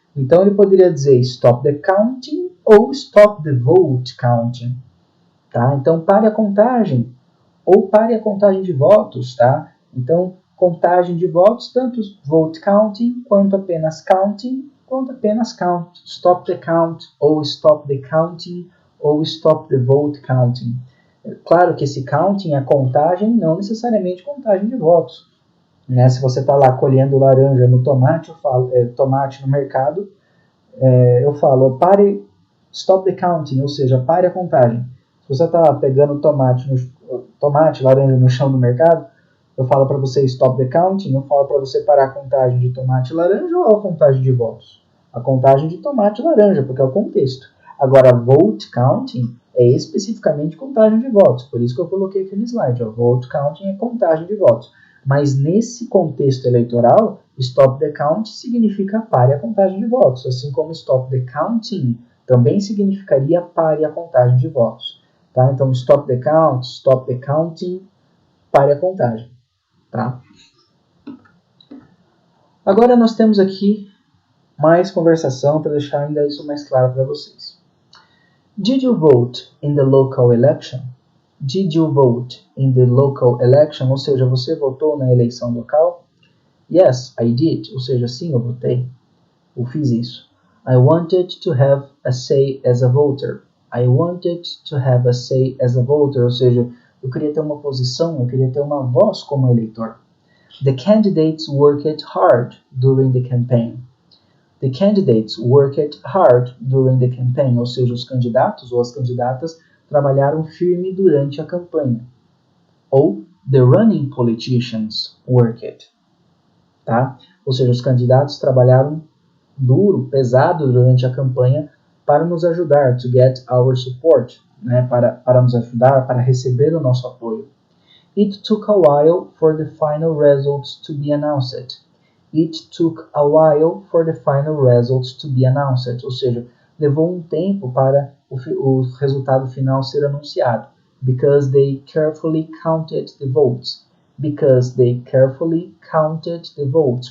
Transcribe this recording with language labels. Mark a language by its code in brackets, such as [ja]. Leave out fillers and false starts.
[pt] Então ele poderia dizer [en] stop the counting ou stop the vote counting. [pt] Tá? Então pare a contagem ou pare a contagem de votos. Tá? Então contagem de votos, tanto vote counting quanto apenas counting, quanto apenas count. [en] Stop the count ou stop the counting ou stop the vote counting. [pt] Claro que esse counting é contagem, não necessariamente contagem de votos. Né? Se você está lá colhendo laranja no tomate, eu falo, tomate no mercado, eu falo, pare, [en] stop the counting, [pt] ou seja, pare a contagem. Se você está pegando tomate, laranja no chão do mercado, eu falo para você [en] stop the counting, [pt] eu falo para você parar a contagem de tomate e laranja ou a contagem de votos? A contagem de tomate e laranja, porque é o contexto. Agora, vote counting é especificamente contagem de votos, por isso que eu coloquei aqui no slide. Ó, vote counting é contagem de votos. Mas nesse contexto eleitoral, [en] stop the count [pt] significa pare a contagem de votos, assim como [en] stop the counting [pt] também significaria pare a contagem de votos. Tá? Então, [en] stop the count, stop the counting, [pt] pare a contagem. Tá? Agora nós temos aqui mais conversação para deixar ainda isso mais claro para vocês. [en] Did you vote in the local election? Did you vote in the local election? [pt] Ou seja, você votou na eleição local? [en] Yes, I did. [pt] Ou seja, sim, eu votei. Eu fiz isso. [en] I wanted to have a say as a voter. I wanted to have a say as a voter. [pt] Ou seja, eu queria ter uma posição, eu queria ter uma voz como eleitor. [en] The candidates worked hard during the campaign. The candidates worked hard during the campaign. [pt] Ou seja, os candidatos ou as candidatas trabalharam firme durante a campanha. [en] Ou the running politicians worked. [pt] Tá? Ou seja, os candidatos trabalharam duro, pesado durante a campanha para nos ajudar, [en] to get our support, [pt] né? para nos ajudar, para receber o nosso apoio. [en] It took a while for the final results to be announced. It took a while for the final results to be announced. [pt] Ou seja, levou um tempo para o resultado final ser anunciado. [en] Because they carefully counted the votes. Because they carefully counted the votes.